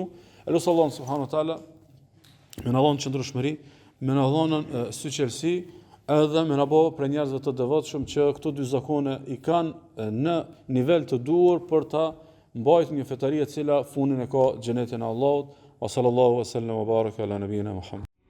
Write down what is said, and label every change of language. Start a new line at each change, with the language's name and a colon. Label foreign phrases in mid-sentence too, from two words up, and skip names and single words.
Albanian: Elos Allahun
Arabic: سبحانه وتعالى
Albanian: me na dhon qëndrueshmëri, me na dhonën syqelsi, edhe me na bë për njerëzve të devotshëm që këto dy zakone i kanë në nivel të duhur për ta mbajtur një fetari e cila fundin e ka xhenetin e Allahut.
Arabic: وصلى الله وسلم وبارك على نبينا محمد.